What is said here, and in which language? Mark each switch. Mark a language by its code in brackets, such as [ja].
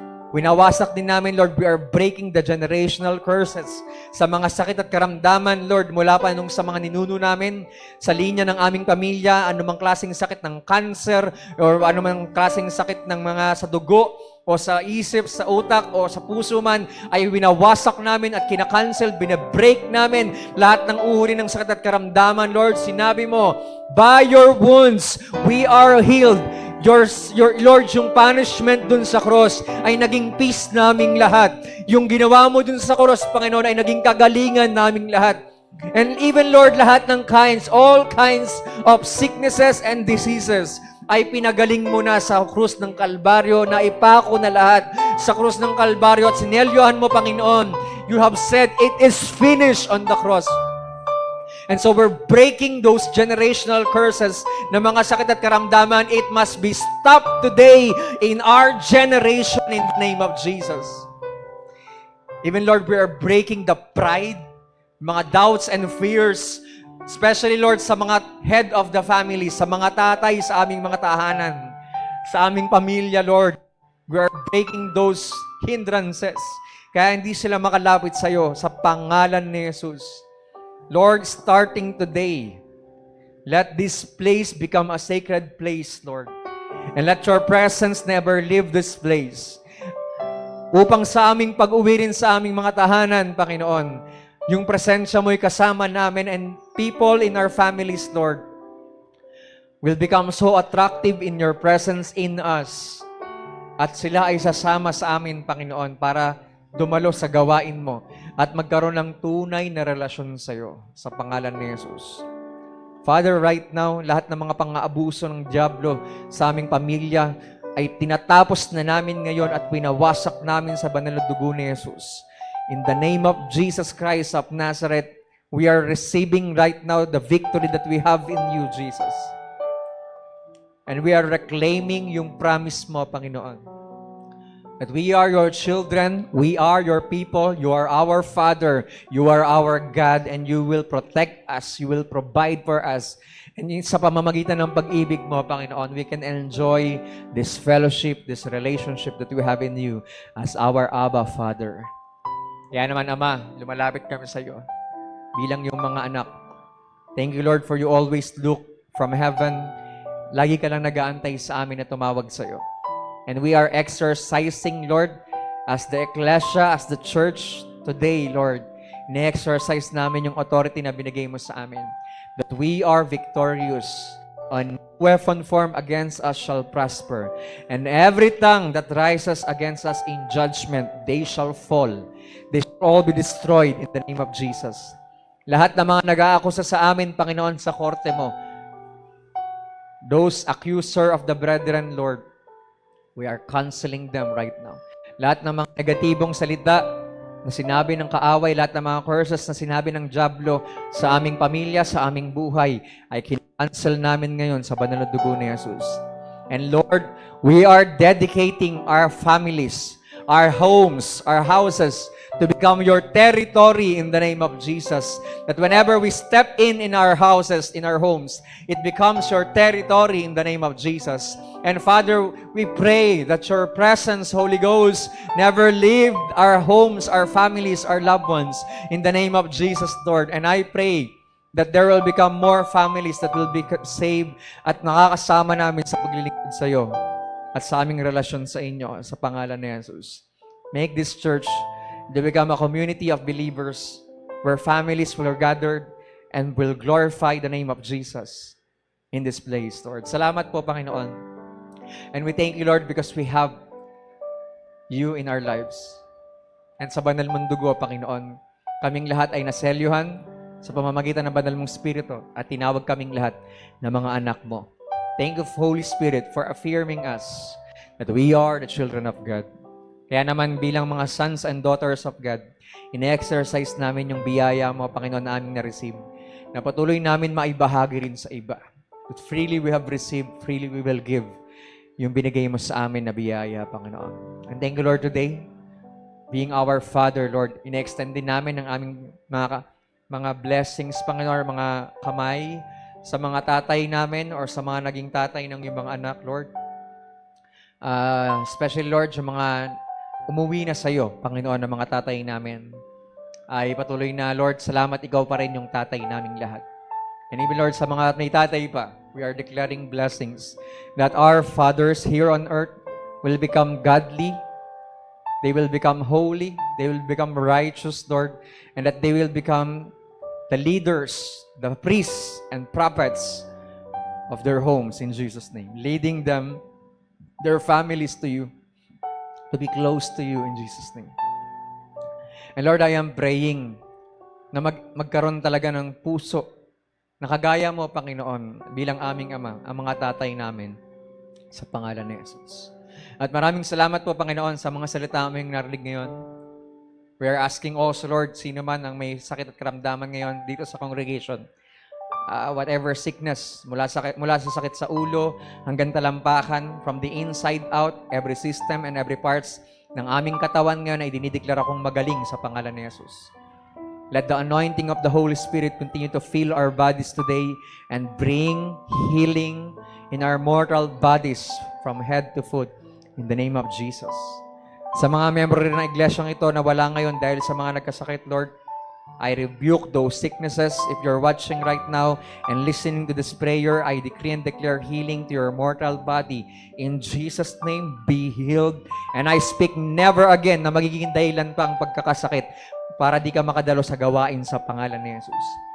[tl] Winawasak din namin, [en] Lord, we are breaking the generational curses [tl] sa mga sakit at karamdaman, Lord, mula pa nung sa mga ninuno namin, sa linya ng aming pamilya, anumang klaseng sakit ng cancer, or anumang klaseng sakit ng mga sa dugo, o sa isip, sa utak, o sa puso man, ay winawasak namin at kinakancel, binabreak namin lahat ng uri ng sakit at karamdaman, Lord. Sinabi mo, [en] by your wounds, we are healed. [tl] Your Lord, yung punishment dun sa cross ay naging peace naming lahat. Yung ginawa mo dun sa cross, Panginoon, ay naging kagalingan naming lahat. [en] And even, Lord, [tl] lahat ng all kinds of sicknesses and diseases ay pinagaling mo na sa krus ng Kalbaryo, na ipako na lahat sa krus ng Kalbaryo at sinelyohan mo, Panginoon. [en] You have said, it is finished on the cross. And so we're breaking those generational curses [tl] na mga sakit at karamdaman. [en] It must be stopped today in our generation in the name of Jesus. Even, Lord, we are breaking the pride, mga doubts and fears, especially, Lord, sa mga head of the family, [tl] sa mga tatay sa aming mga tahanan, sa aming pamilya, [en] Lord. We are breaking those hindrances. [tl] Kaya hindi sila makalapit sa iyo sa pangalan ni Jesus. [en] Lord, starting today, let this place become a sacred place, Lord. And let your presence never leave this place. [tl] Upang sa aming pag-uwi rin sa aming mga tahanan, Panginoon, yung presensya mo'y kasama namin [en] and people in our families, Lord, will become so attractive in your presence in us. [tl] At sila ay sasama sa amin, Panginoon, para dumalo sa gawain mo at magkaroon ng tunay na relasyon sa iyo sa pangalan ni Jesus. Father, right now, lahat ng mga pang-aabuso ng diablo sa aming pamilya ay tinatapos na namin ngayon at winawasak namin sa banal na dugo ni Jesus. [en] In the name of Jesus Christ of Nazareth, we are receiving right now the victory that we have in you, Jesus. And we are reclaiming [tl] yung promise mo, Panginoon. [en] that we are your children, we are your people, you are our Father, you are our God, and you will protect us, you will provide for us. And [tl] sa pamamagitan ng pag-ibig mo, Panginoon, [en] we can enjoy this fellowship, this relationship that we have in you as our Abba Father. [tl] Kaya naman, Ama, lumalapit kami sa iyo bilang yung mga anak. [en] Thank you, Lord, for you always look from heaven. [tl] Lagi ka lang nag-aantay sa amin na tumawag sa iyo. [en] And we are exercising, Lord, as the ecclesia, as the church today, Lord. [tl] Ine-exercise namin yung authority na binigay mo sa amin. [en] That we are victorious. On weapon formed against us shall prosper. And every tongue that rises against us in judgment, they shall fall. They shall all be destroyed in the name of Jesus. [tl] Lahat ng mga nag-aakusa sa amin, Panginoon, sa korte mo, [en] those accuser of the brethren, Lord, we are canceling them right now. [tl] Lahat ng mga negatibong salita na sinabi ng kaaway, lahat ng mga curses na sinabi ng diablo sa aming pamilya, sa aming buhay, ay cancel namin ngayon sa banal na dugo ni Jesus. [en] And Lord, we are dedicating our families, our homes, our houses to become your territory in the name of Jesus. That whenever we step in our houses, in our homes, it becomes your territory in the name of Jesus. And Father, we pray that your presence, Holy Ghost, never leave our homes, our families, our loved ones in the name of Jesus, Lord. And I pray that there will become more families that will be saved [tl] at nakakasama namin sa paglilingkod sa iyo at sa aming relasyon sa inyo sa pangalan ni Jesus. [en] Make this church to become a community of believers where families will gathered and will glorify the name of Jesus in this place, Lord. [tl] Salamat po, Panginoon. [en] And we thank you, Lord, because we have you in our lives. [tl] And sa banal mong dugo, Panginoon, kaming lahat ay naselyuhan sa pamamagitan ng banal mong Espiritu at tinawag kaming lahat na mga anak mo. [en] Thank you, Holy Spirit, for affirming us that we are the children of God. [tl] Kaya naman [en] bilang mga sons and daughters of God, [tl] ine-exercise namin yung biyaya mo, Panginoon, na aming na-receive, na patuloy namin maibahagi rin sa iba. [en] That freely we have received, freely we will give [tl] yung binigay mo sa amin na biyaya, Panginoon. [en] And thank you, Lord, today, being our Father, Lord, [tl] ine-extend din namin ang aming mga blessings, Panginoon, mga kamay sa mga tatay namin or sa mga naging tatay ng ibang anak, Lord. Especially, Lord, yung mga umuwi na sa iyo, Panginoon, ng mga tatay namin, ay patuloy na, Lord, salamat, ikaw pa rin yung tatay naming lahat. [en] And even, Lord, sa mga may tatay pa, we are declaring blessings that our fathers here on earth will become godly, they will become holy, they will become righteous, Lord, and that they will become the leaders, the priests and prophets of their homes in Jesus' name, leading them, their families to you, to be close to you in Jesus' name. And Lord, I am praying [tl] na magkaroon talaga ng puso na kagaya mo, Panginoon, bilang aming Ama, ang mga tatay namin sa pangalan ni Jesus. At maraming salamat po, Panginoon, sa mga salita aming narinig ngayon. [en] We are asking also, Lord, [tl] sino man ang may sakit at karamdaman ngayon dito sa congregation, whatever sickness, mula sa sakit sa ulo hanggang talampakan, [en] from the inside out, every system and every parts [tl] ng aming katawan ngayon ay dinideklara kong magaling sa pangalan ni Jesus. [en] Let the anointing of the Holy Spirit continue to fill our bodies today and bring healing in our mortal bodies from head to foot in the name of Jesus. [tl] Sa mga member rin ng iglesyang ito na wala ngayon dahil sa mga nagkasakit, [en] Lord, I rebuke those sicknesses. If you're watching right now and listening to this prayer, I decree and declare healing to your mortal body. In Jesus' name, be healed. And I speak never again [tl] na magiging dahilan pa ang pagkakasakit para di ka makadalo sa gawain sa pangalan ni Jesus.